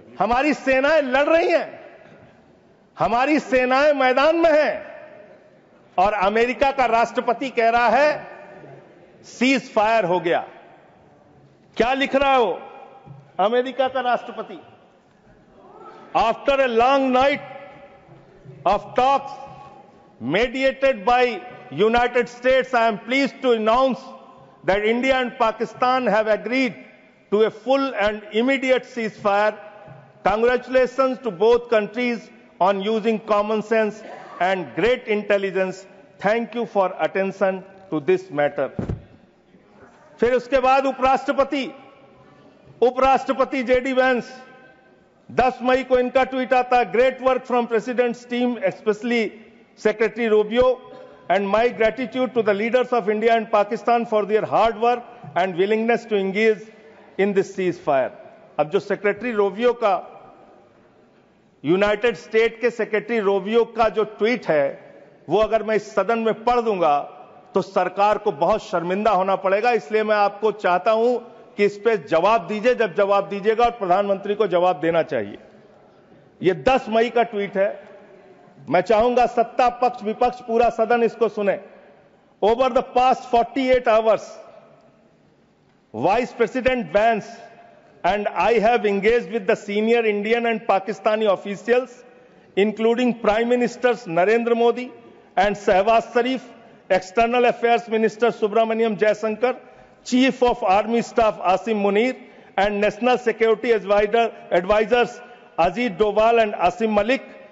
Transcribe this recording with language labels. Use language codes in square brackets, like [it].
[hi] हमारी सेनाएं लड़ रही हैं, हमारी सेनाएं मैदान में हैं, और अमेरिका का राष्ट्रपति कह रहा है सीज फायर हो गया। क्या लिख रहा है वो अमेरिका का राष्ट्रपति? [en] After a long night of talks mediated by United States, I am pleased to announce that India and Pakistan have agreed to a full and immediate ceasefire. Congratulations to both countries on using common sense and great intelligence. Thank you for attention to this matter. [hi] फिर उसके बाद उपराष्ट्रपति JD Vance, 10 मई को इनका tweet आता है, [en] Great work from president's team, specially Secretary Rubio, and my gratitude to the leaders of India and Pakistan for their hard work and willingness to engage in this ceasefire. [hi] अब जो secretary Rovio का United state के secretary Rubio का जो tweet है वो अगर मैं इस सदन में पढ़ दूंगा तो सरकार को बहुत शर्मिंदा होना पड़ेगा। इसलिए मैं आपको चाहता हूं कि इस पे जवाब दीजिए, जब जवाब दीजिएगा, और प्रधानमंत्री को जवाब देना चाहिए। ये 10 मई का ट्वीट है। मैं चाहूंगा सत्ता पक्ष विपक्ष पूरा सदन इसको सुने। [en] Over the past 48 hours vice president Vance and I have engaged with the senior Indian and Pakistani officials, including Prime Ministers Narendra Modi and Shehbaz Sharif, External Affairs Minister Subramaniam Jaishankar, Chief of Army Staff Asim Munir, and National Security Advisors Ajit Doval and Asim Malik.